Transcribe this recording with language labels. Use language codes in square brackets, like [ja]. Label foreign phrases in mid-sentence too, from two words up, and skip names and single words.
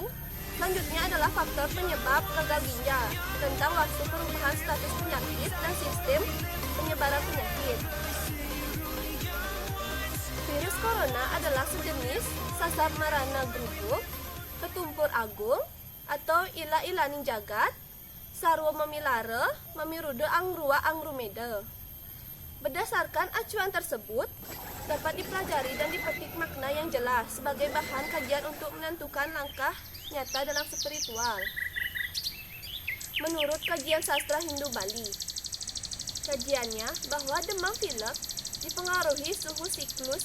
[id] Selanjutnya adalah faktor penyebab gagal ginjal, tentang waktu perubahan status penyakit dan sistem penyebaran penyakit. Virus corona adalah sejenis [ban] sasar marana geruduk, ketumpur agung, atau ila ilaning jagat, sarwa mamilara, mamirude angrua angrumeda. [id] Berdasarkan acuan tersebut, dapat dipelajari dan dipetik makna yang jelas sebagai bahan kajian untuk menentukan langkah nyata dalam spiritual. Menurut kajian sastra Hindu Bali, kajiannya bahwa demam pilek dipengaruhi suhu siklus